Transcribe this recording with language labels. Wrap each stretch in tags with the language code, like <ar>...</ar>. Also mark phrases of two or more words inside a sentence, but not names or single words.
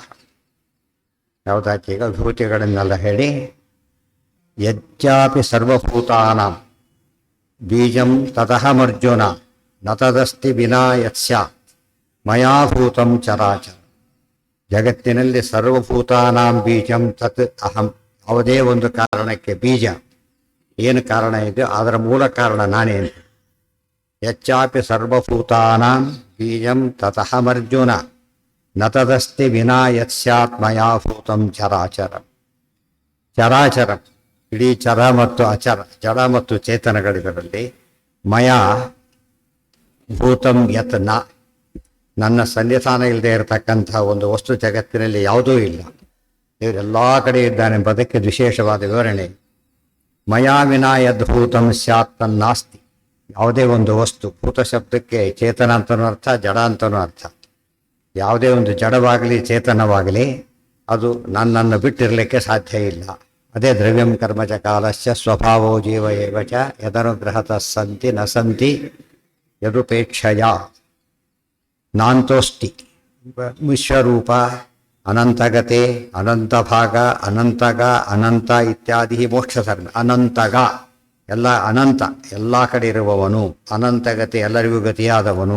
<kn>ಯಾವುದಾಚೆ ಈಗ ವಿಭೂತಿಗಳನ್ನೆಲ್ಲ ಹೇಳಿ</kn> <sa>ಯಜ್ಜಾಪಿ ಸರ್ವಭೂತಾನಾಂ ಬೀಜಂ ತದಹಮರ್ಜುನ ನ ತದಸ್ತಿ ವಿನಾ ಯತ್ಸ್ಯಾತ್ ಮಯಾಭೂತಂ ಚರಾಚರ.</sa> <kn>ಜಗತ್ತಿನಲ್ಲಿ</kn> <sa>ಸರ್ವಭೂತಾನಾಂ ಬೀಜಂ ತತ್ ಅಹಂ.</sa> <kn>ಯಾವುದೇ ಒಂದು ಕಾರಣಕ್ಕೆ ಬೀಜ ಏನು ಕಾರಣ ಇದೆಯೋ ಅದರ ಮೂಲ ಕಾರಣ ನಾನೇನು.</kn> <sa>ಯಚ್ಚಾಪಿ ಸರ್ವಭೂತಾನಾಂ ಬೀಜಂ ತತಹಮರ್ಜುನ ನ ತದಸ್ತಿ ವಿನಾ ಯತ್ಸ್ಯಾತ್ ಮಯಾಭೂತಂ ಚರಾಚರ.</sa> <kn>ಚರಾಚರ ಇಡೀ ಚರ ಮತ್ತು ಅಚರ, ಜಡ ಮತ್ತು ಚೇತನಗಳಿದರಲ್ಲಿ</kn> <sa>ಮಯ ಭೂತಂ ಯತ್ ನ,</sa> <kn>ನನ್ನ ಸನ್ನಿಧಾನ ಇಲ್ಲದೆ ಇರತಕ್ಕಂಥ ಒಂದು ವಸ್ತು ಜಗತ್ತಿನಲ್ಲಿ ಯಾವುದೂ ಇಲ್ಲ. ಇವರೆಲ್ಲ ಕಡೆ ಇದ್ದಾನೆಂಬುದಕ್ಕೆ ವಿಶೇಷವಾದ ವಿವರಣೆ.</kn> <sa>ಮಯಾ ವಿನಾ ಯದ್ಭೂತಂ ಸ್ಯಾತ್ ತನ್ನಾಸ್ತಿ.</sa> <kn>ಯಾವುದೇ ಒಂದು ವಸ್ತು, ಭೂತ ಶಬ್ದಕ್ಕೆ ಚೇತನ ಅಂತನೂ ಅರ್ಥ, ಜಡ ಅಂತನೂ ಅರ್ಥ. ಯಾವುದೇ ಒಂದು ಜಡವಾಗಲಿ ಚೇತನವಾಗಲಿ ಅದು ನನ್ನನ್ನು ಬಿಟ್ಟಿರಲಿಕ್ಕೆ ಸಾಧ್ಯ ಇಲ್ಲ.</kn> <sa>ಅದೇ ದ್ರವ್ಯಂ ಕರ್ಮಚ ಕಾಲಶ್ಚ ಸ್ವಭಾವೋ ಜೀವ ಏವ ಚ ಯದನುಗ್ರಹತಃ ಸಂತಿ ನ ಸಂತಿ ಯದುಪೇಕ್ಷಯ. ನಾಂತೋಷ್ಟಿ ವಿಶ್ವರೂಪ, ಅನಂತಗತೆ, ಅನಂತಭಾಗ, ಅನಂತಗ, ಅನಂತ ಇತ್ಯಾದಿ ಮೋಕ್ಷಧರ್ಮ.</sa> <kn>ಅನಂತಗ ಎಲ್ಲ ಅನಂತ, ಎಲ್ಲ ಕಡೆ ಇರುವವನು. ಅನಂತಗತೆ ಎಲ್ಲರಿಗೂ ಗತಿಯಾದವನು.</kn>